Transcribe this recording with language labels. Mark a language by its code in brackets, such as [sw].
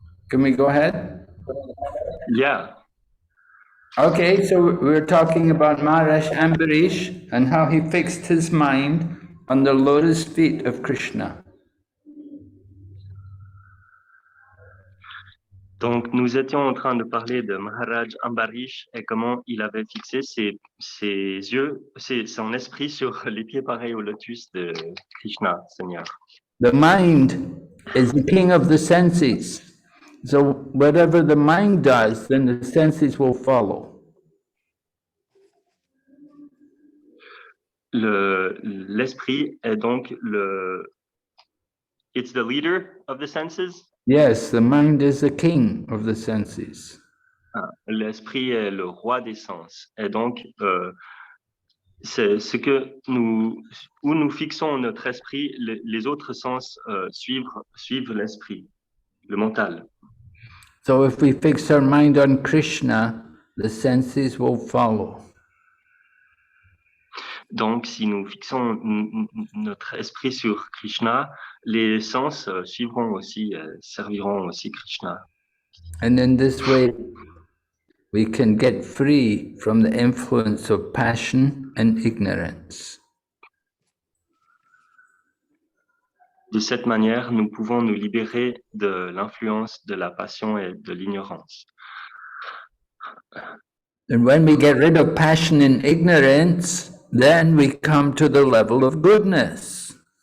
[en] Can we go ahead? Yeah. Okay, so we're talking about Maharaj Ambarish and how he fixed his mind on the lotus feet of Krishna. [fr] Donc, nous étions en train de parler de Maharaj Ambarish et comment il avait fixé ses yeux, son esprit sur les pieds pareils au lotus de Krishna, Seigneur. [en] The mind is the king of the senses. So whatever the mind does, then the senses will follow. [fr] l'esprit est donc [en] it's the leader of the senses. Yes, the mind is the king of the senses. [fr] L'esprit est le roi des sens. Et donc, c'est ce que où nous fixons notre esprit, les autres sens suivent l'esprit, le mental. [en] So if we fix our mind on Krishna, the senses will follow. [fr] Donc, si nous fixons notre esprit sur Krishna, les sens suivront aussi, serviront aussi Krishna. [en] And in this way, we can get free from the influence of passion and ignorance. [fr] De cette manière, nous pouvons nous libérer de l'influence de la passion et de l'ignorance. [en] And when we get rid of passion and ignorance, then we come to the level of goodness.